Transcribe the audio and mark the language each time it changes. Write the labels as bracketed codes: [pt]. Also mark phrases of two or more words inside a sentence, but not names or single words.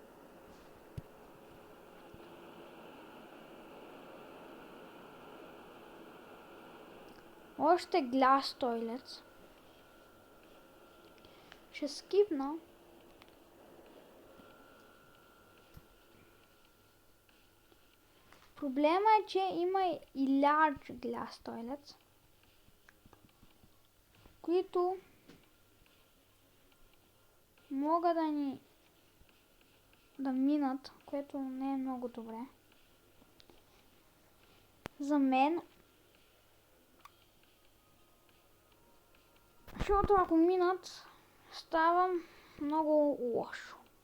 [en] Още glass toilet. [bg] Ще скипна. Проблема е, че има и [en] large glass toilets, [bg] които могат да минат, което не е много добре. За мен, защото ако минат, става много лошо.